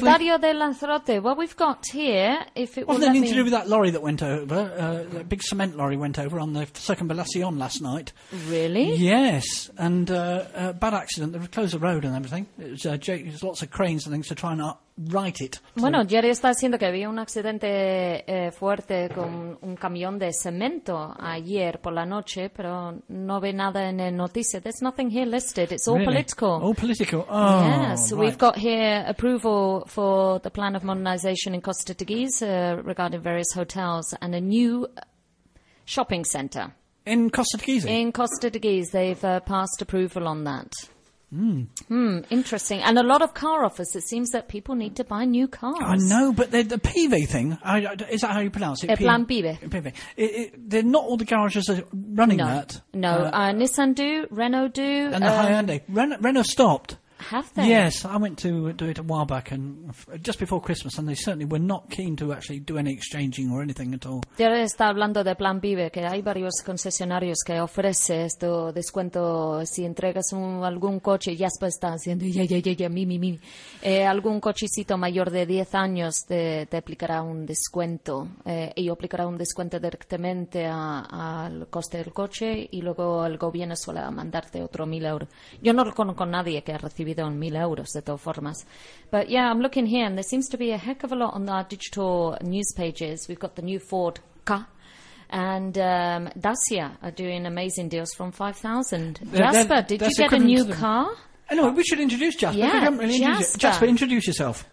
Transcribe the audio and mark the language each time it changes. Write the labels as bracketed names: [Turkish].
[English] Diario de Lanzarote. Well, we've got here, if it was. What did it to do with that lorry that went over? That big cement lorry went over on the Circunvalación last night. Really? Yes. And bad accident. They closed the road and everything. There's lots of cranes and things to try and up. Write it. [Spanish] Bueno, Jerry está diciendo que había un accidente fuerte con un camión de cemento ayer por la noche, pero no ve nada en el noticia. [English] There's nothing here listed. It's all really? Political. All political. Oh, yes, right. We've got here approval for the plan of modernization in Costa de Guise regarding various hotels and a new shopping center. In Costa de Guise? In Costa de Guise. They've passed approval on that. Hmm. Hmm. Interesting. And a lot of car offers. It seems that people need to buy new cars. I know, but the PV thing, is that how you pronounce it? Plan PV. PV. They're not all the garages are running no. that. No. Nissan do, Renault do. And the Hyundai. Renault stopped. Have they? Yes. I went to do it a while back, and just before Christmas, and they certainly were not keen to actually do any exchanging or anything at all. [Spanish] Diario está hablando de Plan Vive, que hay varios concesionarios que ofrece este descuento si entregas algún coche. Jasper está haciendo ya, mi. Algún cochecito mayor de 10 años te aplicará un descuento. Y aplicará un descuento directamente al coste del coche, y luego el gobierno suele mandarte otro 1,000 euros. Yo no conozco a nadie que ha recibido €1,000 de todas formas. [English] But yeah, I'm looking here and there seems to be a heck of a lot on our digital news pages. We've got the new Ford Ka and Dacia are doing amazing deals from 5,000. Jasper, did you get a new car? Anyway, we should introduce Jasper. Yeah, we haven't really introduced you. Jasper, introduce yourself.